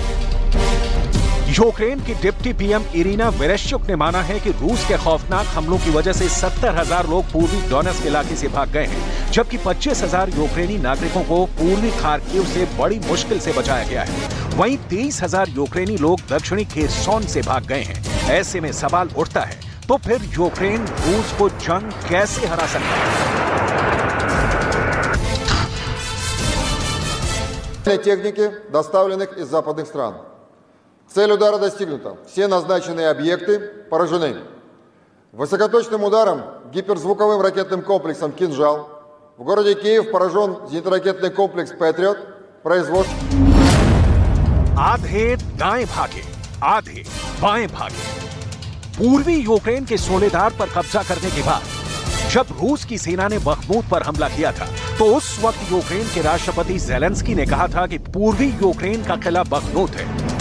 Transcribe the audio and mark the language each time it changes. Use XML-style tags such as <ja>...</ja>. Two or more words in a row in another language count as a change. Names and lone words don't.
<hi>यूक्रेन की डिप्टी PM इरिना वेरेश्चुक ने माना है कि रूस के खौफनाक हमलों की वजह से 70,000 लोग पूर्वी डोनेट्स्क इलाके से भाग गए हैं, जबकि 25,000 यूक्रेनी नागरिकों को पूर्वी खार्किव से बड़ी मुश्किल से बचाया गया है। वहीं 23,000 यूक्रेनी लोग दक्षिणी खेरसोन से भाग गए हैं। ऐसे में सवाल उठता है, तो फिर यूक्रेन रूस को जंग कैसे हरा सकता है?</hi> <ru>Техники, доставленных из западных стран. Цель удара достигнута. Все назначенные объекты поражены. Высокоточным ударом гиперзвуковым ракетным комплексом «Кинжал» в городе Киев поражен зенитно-ракетный комплекс «Патриот» производства.</ru> <hi>आधे दाएं भागे, आधे बाएं भागे। पूर्वी यूक्रेन के सोलेदार पर कब्जा करने के बाद जब रूस की सेना ने बखमूत पर हमला किया था, तो उस वक्त यूक्रेन के राष्ट्रपति ज़ेलेंस्की ने कहा था कि पूर्वी यूक्रेन का किला बखमूत है।</hi>